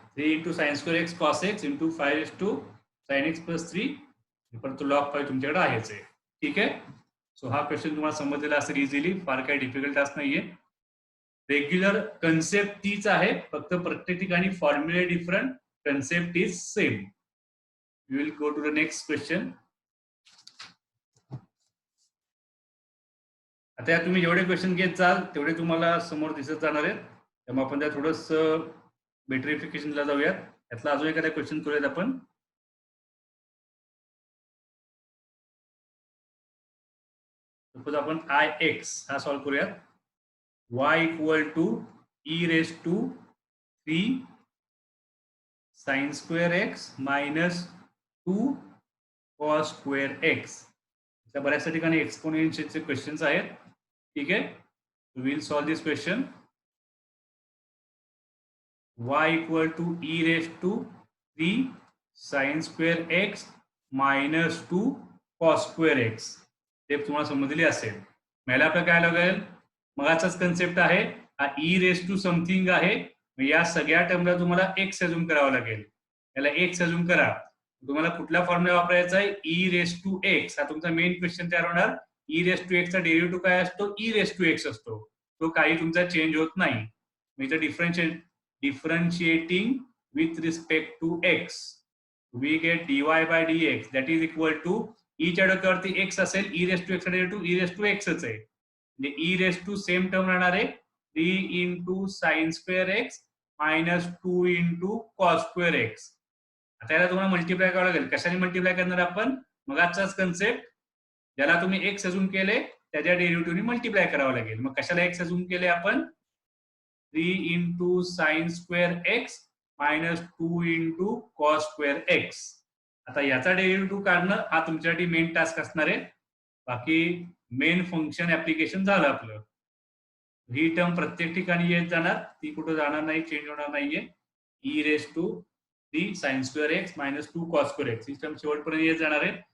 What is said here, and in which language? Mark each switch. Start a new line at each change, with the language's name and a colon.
English: 3 into sine square x cos x into 5 raise to sine x plus 3
Marathi: परत log 5 तुमच्याकडे आहेच आहे. ठीक आहे. सो हा क्वेश्चन तुम्हाला समजलेला असेल इझिली, फार काही डिफिकल्ट टास्क नाहीये. रेग्युलर कन्सेप्ट तीच आहे, फक्त प्रत्येक ठिकाणी फॉर्म्युले different, concept is same.
English: We will go to the next question.
Marathi: आता तुम्ही जेवढे क्वेश्चन घेत जाल तेवढे तुम्हाला समोर दिसत जाणार आहेत, त्यामुळे आपण त्या थोडस बेटरिफिकेशनला जाऊयात. यातला अजून एखादा क्वेश्चन करूयात आपण. सपोज आपण आय एक्स हा सॉल्व्ह करूयात.
English: y equal to e raise to 3 sine square x minus 2 cos square x.
Marathi: बऱ्याचशा ठिकाणी एक्सपोनेन्शियलचे क्वेश्चन्स आहेत. ठीक आहे.
English: Will solve this question. y equal to e raise to 3 sine square x minus 2 cos square x.
Marathi: ते तुम्हाला समजली असेल. मला आपल्याला काय लागेल, मगाचाच कन्सेप्ट आहे, हा ई रेस टू समथिंग आहे. या सगळ्या टर्मला तुम्हाला एक्स अजूम करावा लागेल. याला एक्स अजूम करा. तुम्हाला कुठला फॉर्म्युला वापरायचा आहे, ई रेस टू एक्स. हा तुमचा मेन क्वेश्चन तयार होणार. ई रेस टू एक्सचा डेरिव्हेटिव्ह काय असतो, ई रेस टू एक्स असतो. तो काही तुमचा चेंज होत नाही.
English: म्हणजे differentiating with respect to x, we get dy by dx that is equal to e
Marathi: च्या डोक्यावरती x असेल,
English: e raise to x derivative e raise to एक्सच आहे. म्हणजे e raise to same term राहणार आहे 3 into sine square x minus 2 into cos square x.
Marathi: आता याला तुम्हाला मल्टिप्लाय करावं लागेल. कशाने मल्टिप्लाय करणार आपण, मग आजचाच कन्सेप्ट, ज्याला तुम्ही एक्स अजूम केले त्याच्या डेरिव्हेटिव्हने मल्टिप्लाय करावं लागेल. मग कशाला एक्स अजूम केले आपण,
English: 3 into sine square x minus 2 into cos square x.
Marathi: आता याचा डेरिव्हेटिव्ह काढणं हा तुमच्यासाठी मेन टास्क असणार आहे. बाकी मेन फंक्शन ऍप्लिकेशन झालं आपलं. ही टर्म प्रत्येक ठिकाणी येत जाणार, ती कुठं जाणार नाही, चेंज होणार नाहीये.
English: e raise to 3 sine square x minus 2 cos square x
Marathi: he term शेवटपर्यंत येत जाणार आहे.